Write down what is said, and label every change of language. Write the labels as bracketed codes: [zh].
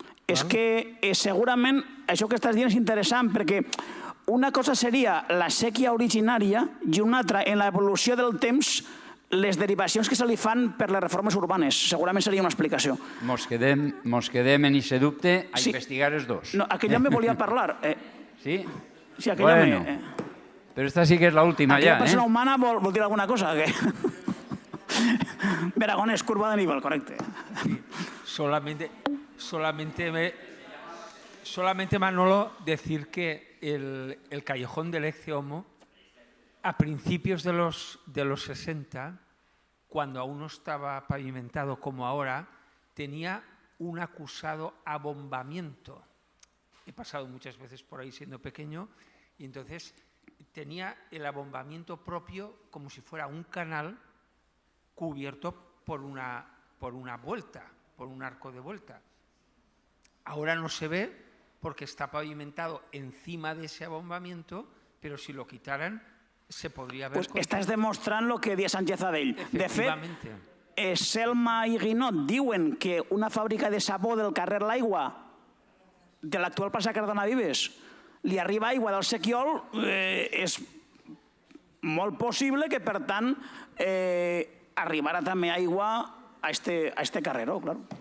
[ca] És que segurament això que estàs dient és interessant perquè una cosa seria la sèquia originària i una altra, en l'evolució del temps, les derivacions que se li fan per les reformes urbanes. Segurament seria una explicació. Mos quedem en aquest dubte a investigar els dos. No, aquell ja me volia parlar. Sí? Sí, aquell ja me... [es] Pero esta sí que es la última ya, [ca] ¿eh? ¿Aquella persona humana vol dir alguna cosa? [es] Veragones, curva de nivel, correcto. Solamente Manolo, decir que el callejón del Ecce Homo, a principios de los 60, cuando aún no estaba pavimentado como ahora, tenía un acusado abombamiento. He pasado muchas veces por ahí siendo pequeño y entonces tenía el abombamiento propio como si fuera un canal cubierto por una vuelta, por un arco de vuelta. Ahora no se ve porque está pavimentado encima de ese abombamiento, pero si lo quitaran se podría ver... [ca] Pues estàs demostrant el que dia Sánchez Adell. De fet, Selma i Guinot diuen que una fàbrica de sabó del carrer L'Aigua, de l'actual plaça Cardona Vives, li arriba aigua del Sequiol, és molt possible que, per tant, arribarà també aigua a este carreró, clar.